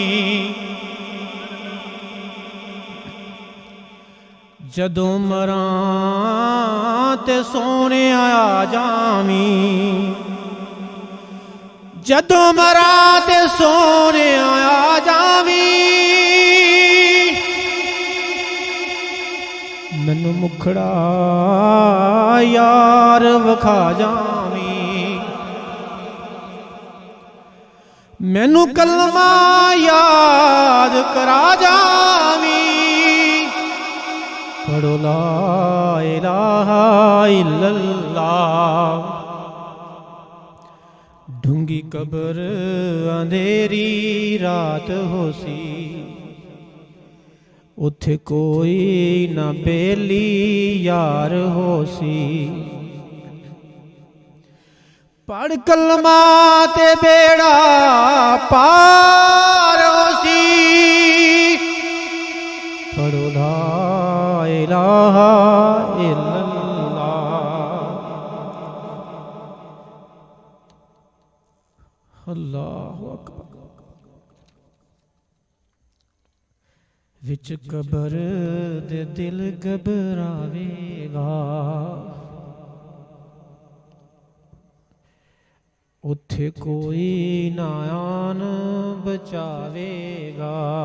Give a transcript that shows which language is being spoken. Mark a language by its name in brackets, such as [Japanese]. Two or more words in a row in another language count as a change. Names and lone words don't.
[Punjabi] جدوں مراں تے سوہنے آیا جاویں، جدوں مراں تے سوہنے آیا جاویں، مینوں مکھڑا یار وکھا جاویں, مینوں کلمہ یاد کرا جاویں، پڑھو [Arabic] لا إله إلا الله. [Punjabi] ڈونگھی قبر ہنیری رات ہوسی، اوتھے کوئی نہ بیلی یار ہوسی. پڑھ کلمہ تے بیڑا پار ہوسی، پڑھو [Arabic] لا إله إلا الله. الله أكبر. [Punjabi] وچ قبر دے دل گھبراویگا، اوتھے کوئی نہ آن بچاویگا.